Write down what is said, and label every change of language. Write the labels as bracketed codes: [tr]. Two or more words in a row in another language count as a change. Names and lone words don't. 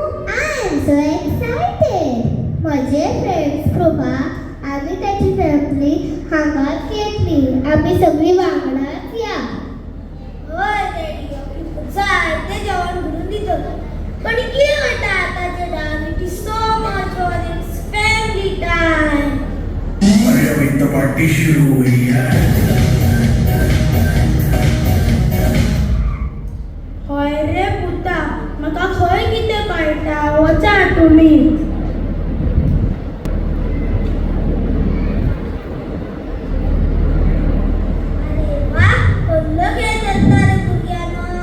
[en] I am so excited. [kok] म्हजे फ्रेंड्स कृपा आनी ताची फॅमिली हांगाच येतली. आमी सगळीं वांगडाच या. हय डॅडी, जायते जेवण करून दितलो. पण कितें वयता आतांचे डान्स? [en] It is so much fun. It's family time. [hi] अरे अभी तो पार्टी शुरू हुई है. [kok] हय रे पुता, म्हाका खंय कितें कळटा. वचा तुमी. अरे वा, कसलो खेळ चलता रे भुरग्यांनो.